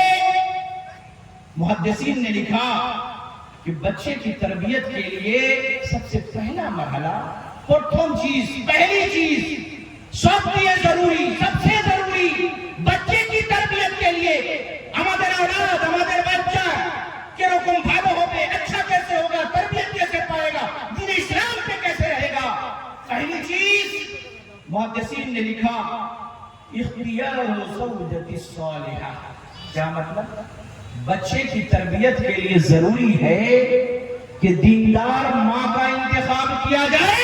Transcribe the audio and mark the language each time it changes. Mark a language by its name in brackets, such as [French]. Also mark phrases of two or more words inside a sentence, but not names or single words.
[Urdu] محدثین نے لکھا کہ بچے کی تربیت کے لیے سب سے پہلا مرحلہ، پرتھم چیز، پہلی چیز، سب سے ضروری، سب سے ضروری بچے کی تربیت کے لیے ہمارے اولاد، ہمارے بچہ [Bangla] কিরকম ভালো হবে, [Urdu] اچھا کیسے ہوگا, تربیت کیسے پائے گا, دین اسلام پہ کیسے رہے گا. پہلی چیز محدثین نے لکھا [Arabic] اختیار زوجۃ الصالحہ. [Urdu] کیا مطلب؟ بچے کی تربیت کے لیے ضروری ہے کہ دیندار ماں کا انتخاب کیا جائے.